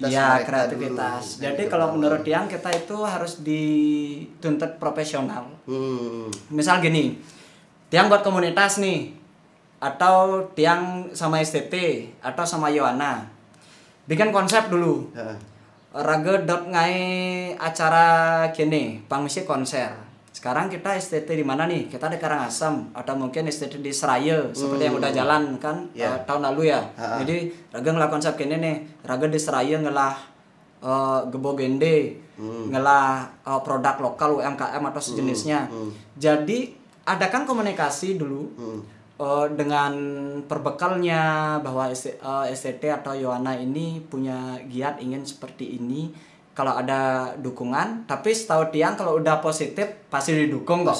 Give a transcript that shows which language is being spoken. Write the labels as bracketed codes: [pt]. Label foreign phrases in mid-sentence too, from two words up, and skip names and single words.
[id] Ya, mereka kreativitas. dulu. Jadi kalau menurut Tiang kita itu harus dituntut profesional. Misal gini, Tiang buat komunitas nih, atau Tiang sama STT atau sama Yowana, bikin konsep dulu. [ban] Raga dot ngai acara kene pangmisi konser. [id] Sekarang kita STT di mana nih? Kita di Karangasem atau mungkin STT di Seraya seperti yang udah jalan kan tahun lalu ya. [ban] Jadi Raga ngelah konsep kene nih. Raga di Seraya ngelah gebogende, ngelah [id] produk lokal UMKM atau sejenisnya. Jadi adakan komunikasi dulu dengan perbekalnya bahwa STT atau Yowana ini punya giat ingin seperti ini. Kalau ada dukungan, tapi setahu Tiang kalau udah positif pasti didukung kok.